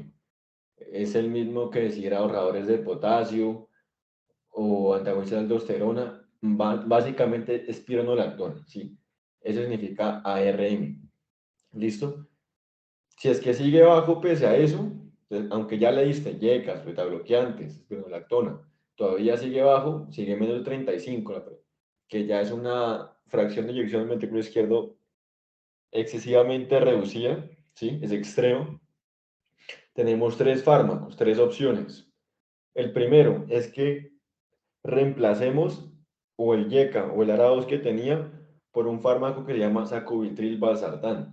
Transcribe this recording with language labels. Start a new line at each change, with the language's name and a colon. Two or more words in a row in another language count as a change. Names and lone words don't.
Spanish: Es el mismo que decir ahorradores de potasio o antagonistas de aldosterona, básicamente es pironolactona, ¿sí? Eso significa ARM. ¿Listo? Si es que sigue bajo pese a eso, entonces, aunque ya le diste yecas, betabloqueantes, spironolactona, todavía sigue bajo, sigue menos de 35, que ya es una fracción de eyección del ventrículo izquierdo excesivamente reducida, ¿sí? Es extremo. Tenemos 3 fármacos, 3 opciones. El primero es que reemplacemos o el YECA o el ARA2 que tenía por un fármaco que se llama sacubitril valsartán.